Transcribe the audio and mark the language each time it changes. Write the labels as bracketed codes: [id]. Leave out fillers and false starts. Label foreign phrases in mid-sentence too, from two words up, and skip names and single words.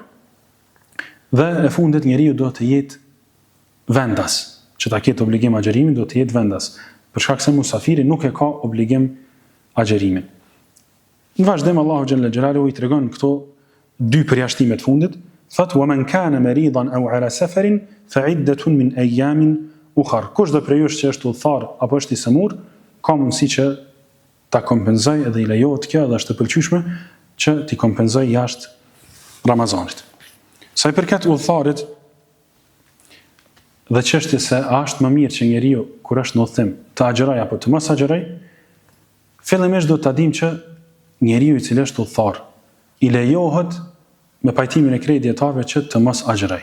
[sq] Dhe e fundit njeriu do të jetë vendas, që ta ketë obligim agjërimin, do të jetë vendas, për shkak se musafiri nuk e ka obligim agjërimin. Në vazhdim Allahu [ar] جل جلاله [sq] i tregon këto dy përjashtime të fundit, thot [ar] ومن كان مريضا أو على سفر فعدة من أيام أخر. [sq] Kush do prej jush që është udhëtar apo është i semur, ka mundësi që ta kompenzoj edhe i lejohet kjo dhe është e pëlqyeshme që t'i kompenzoj jashtë Ramazanit. Sa i përket udhëtarit dhe çështjes se a është më mirë që njeriu kur është në udhëtim të agjëroj apo të mos agjëroj, fillimisht do ta dimë që njeriu i cili është udhëtar i lejohet me pajtimin e krejt dietarëve që të mos agjëroj.